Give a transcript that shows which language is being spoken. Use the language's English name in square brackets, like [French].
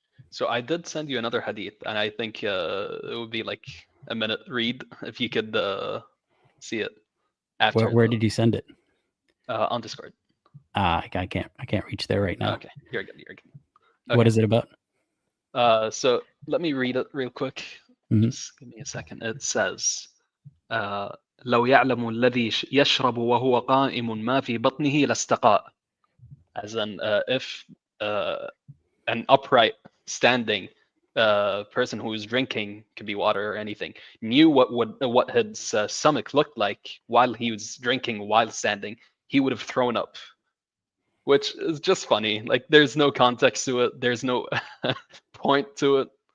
[English] So I did send you another hadith, and I think it would be like a minute read if you could see it after Where did you send it? On Discord. I can't reach there right now. Okay, you're good. You're good. What Okay. is it about? So let me read it real quick. Mhm. Just give me a second. It says, [Arabic] لو يعلم الذي يشرب وهو قائم ما في بطنه لاستقاء. [English] As in, if an upright, standing person who is drinking, could be water or anything, knew what his stomach looked like while he was drinking, while standing, he would have thrown up. Which is just funny. Like, there's no context to it. There's no point to it.